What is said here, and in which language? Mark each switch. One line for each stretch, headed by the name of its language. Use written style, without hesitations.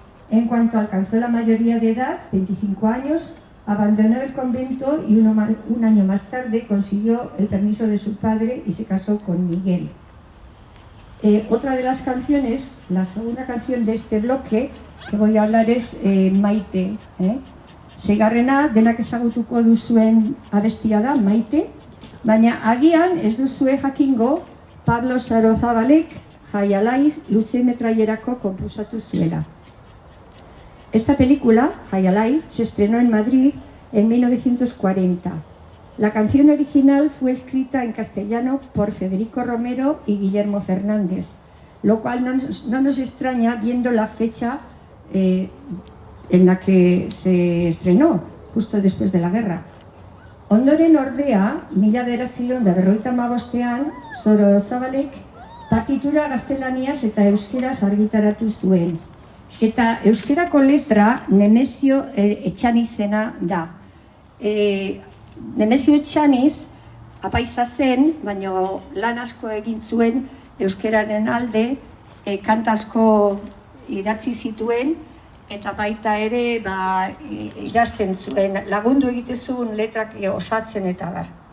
Spanish: En cuanto alcanzó la mayoría de edad, 25 años, abandonó el convento y un año más tarde consiguió el permiso de su padre y se casó con Miguel. Otra de las canciones, la segunda canción de este bloque que voy a hablar es Maite.
Basque: Seigarrena denak ezagutuko duzuen abestia da, Maite, baina agian ez duzue jakingo Pablo Sarozabalek Jaialai luze metrailerako konposatu zuela.
Spanish: Esta película, Jaialai, se estrenó en Madrid en 1940. La canción original fue escrita en castellano por Federico Romero y Guillermo Fernández, lo cual no nos extraña viendo la fecha en la que se estrenó, justo después de la guerra.
Basque: Ondoren ordea, 1955ean, Sorozabalek partitura gaztelaniaz eta euskeraz argitaratu zuen. Eta euskerako letra Nemesio Etxanizena da. Nemesio Etxaniz apaiza zen, baina lan asko egin zuen euskeraren alde, kanta asko idatzi zituen, eta baita ere idazten zuen, lagundu egitezun letrak osatzen eta da.